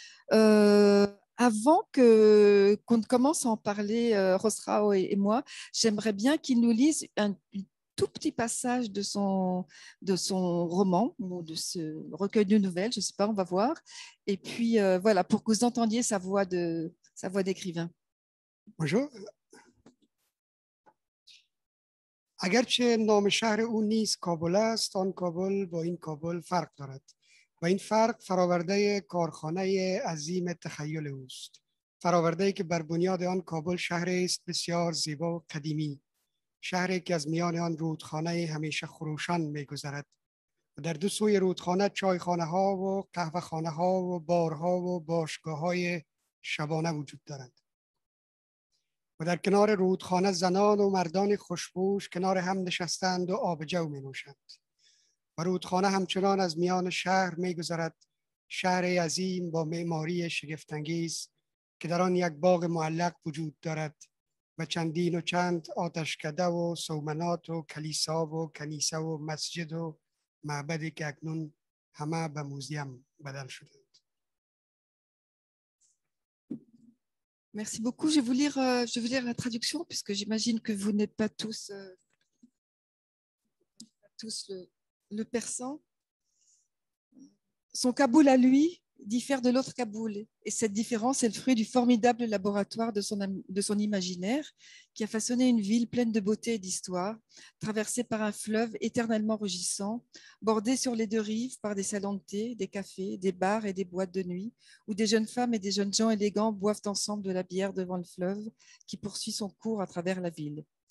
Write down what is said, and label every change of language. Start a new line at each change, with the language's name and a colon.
French: Avant qu'on ne commence à en parler, Khosrau et moi, j'aimerais bien qu'il nous lise un tout petit passage de son roman ou de ce recueil de nouvelles, je ne sais pas, on va voir. Et puis voilà, pour que vous entendiez sa voix d'écrivain. Bonjour.
Persian: اگرچه نام شهر او نیز کابل است، آن کابل با این کابل فرق دارد و این فرق فراورده کارخانه عظیم تخیل اوست. فراورده‌ای که بر بنیاد آن کابل شهری است بسیار زیبا و قدیمی، شهری که از میان آن رودخانه همیشه خروشان می‌گذرد و در دو سوی رودخانه چایخانه‌ها و قهوه‌خانه‌ها و بارها و باشگاه‌های شبانه وجود دارد. و در کنار رودخانه زنان و مردان خوشپوش کنار هم نشستند و آب جو می نوشند. و رودخانه همچنان از میان شهر می گذرد، شهر عظیم با معماری شگفت‌انگیز که در آن یک باغ معلق وجود دارد و چندین و چند آتشکده و صومعات و کلیسا و کنیسه و مسجد و معبدی که اکنون همه به موزیم بدل شده.
French: Merci beaucoup. Je vais vous lire la traduction, puisque j'imagine que vous n'êtes pas tous le persan. Son Kaboul à lui diffère de l'autre Kaboul, et cette différence est le fruit du formidable laboratoire de son imaginaire, qui a façonné une ville pleine de beauté et d'histoire, traversée par un fleuve éternellement rugissant, bordée sur les 2 rives par des salons de thé, des cafés, des bars et des boîtes de nuit, où des jeunes femmes et des jeunes gens élégants boivent ensemble de la bière devant le fleuve qui poursuit son cours à travers la ville.